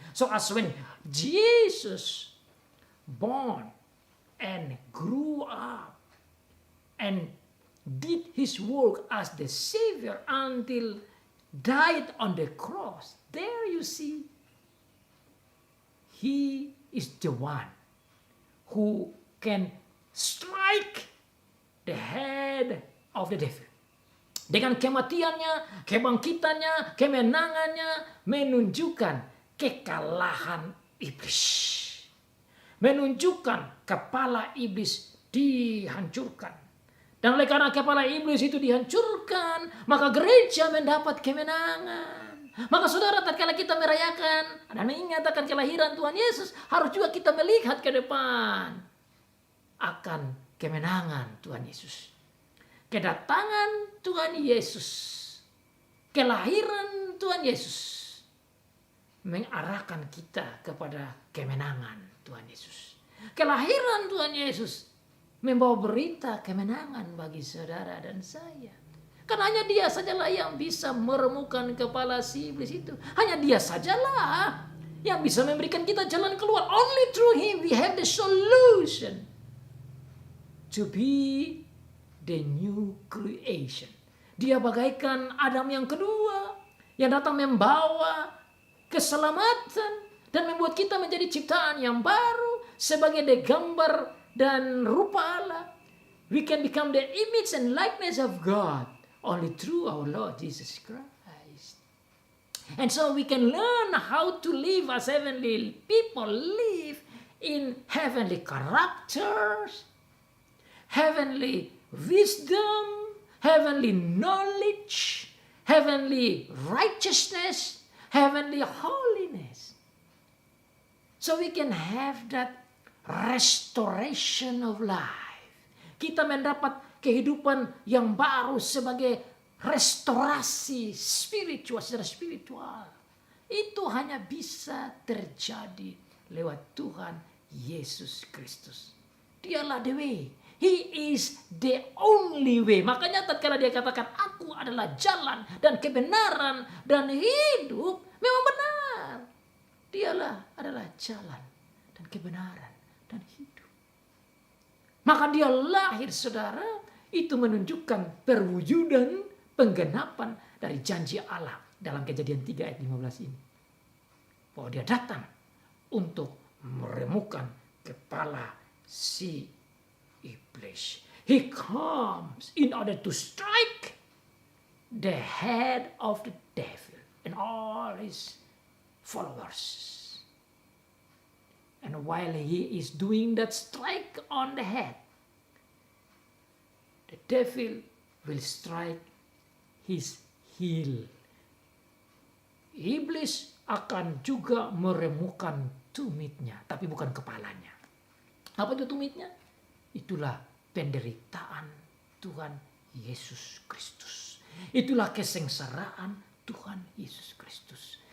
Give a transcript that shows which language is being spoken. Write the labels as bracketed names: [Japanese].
[English] So as when Jesus born and grew up and did his work as the Savior until died on the cross, there you see, he is the one who can strike the head of the devil. [Indonesian] Dengan kematiannya, kebangkitannya, kemenangannya menunjukkan kekalahan iblis. Menunjukkan kepala iblis dihancurkan. Dan oleh karena kepala iblis itu dihancurkan, maka gereja mendapat kemenangan. Maka saudara, tatkala kita merayakan dan ingat akan kelahiran Tuhan Yesus, harus juga kita melihat ke depan akan kemenangan Tuhan Yesus. Kedatangan Tuhan Yesus, kelahiran Tuhan Yesus mengarahkan kita kepada kemenangan Tuhan Yesus. Kelahiran Tuhan Yesus membawa berita kemenangan bagi saudara dan saya. Karena hanya dia sajalah yang bisa meremukkan kepala si iblis itu. Hanya dia sajalah yang bisa memberikan kita jalan keluar. [English] Only through him we have the solution to be the new creation. [Indonesian] Dia bagaikan Adam yang kedua yang datang membawa keselamatan dan membuat kita menjadi ciptaan yang baru sebagai gambar dan rupa Allah. [English] We can become the image and likeness of God only through our Lord Jesus Christ. And so we can learn how to live as heavenly people live in heavenly characters, heavenly wisdom, heavenly knowledge, heavenly righteousness, heavenly holiness. So we can have that restoration of life. [Indonesian] Kita mendapat kehidupan yang baru sebagai restorasi spiritual, secara spiritual. Itu hanya bisa terjadi lewat Tuhan Yesus Kristus. Dialah [English] the way. He is the only way. [Indonesian] Makanya tatkala dia katakan, aku adalah jalan dan kebenaran dan hidup, memang benar. Dialah adalah jalan dan kebenaran dan hidup. Maka dia lahir, saudara, itu menunjukkan perwujudan penggenapan dari janji Allah dalam Kejadian 3 ayat 15 ini. Bahwa dia datang untuk meremukkan kepala si iblis. [English] He comes in order to strike the head of the devil and all his followers. And while he is doing that strike on the head, the devil will strike his heel. [Indonesian] Iblis akan juga meremukkan tumitnya, tapi bukan kepalanya. Apa itu tumitnya? Itulah penderitaan Tuhan Yesus Kristus. Itulah kesengsaraan Tuhan Yesus Kristus.